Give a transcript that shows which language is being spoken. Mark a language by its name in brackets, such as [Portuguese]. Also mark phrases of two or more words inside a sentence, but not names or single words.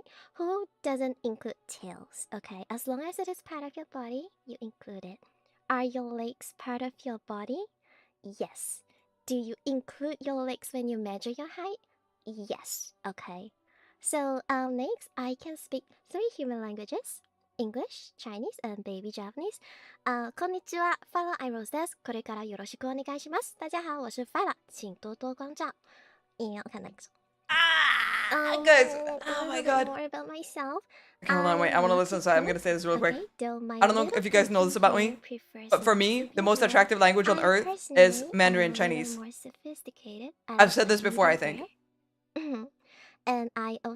[English] Who doesn't include tails? Okay, as long as it is part of your body, you include it. Are your legs part of your body? Yes. Do you include your legs when you measure your height? Yes. Okay. So, next, I can speak 3 human languages. English, Chinese, and baby Japanese. [Japanese] こんにちは、ファラアイローズです。これからよろしくお願いします。 [Chinese] 大家好，我是 Fala，请多多关照。要看哪个？ [English] Guys, A oh my little bit god. more about myself. Okay, hold on, wait. I want to listen, so I'm gonna say this real quick. I don't know if you guys know this about me, but for me, the most attractive language on earth is Mandarin Chinese. More sophisticated. I've said this before, I think. And I also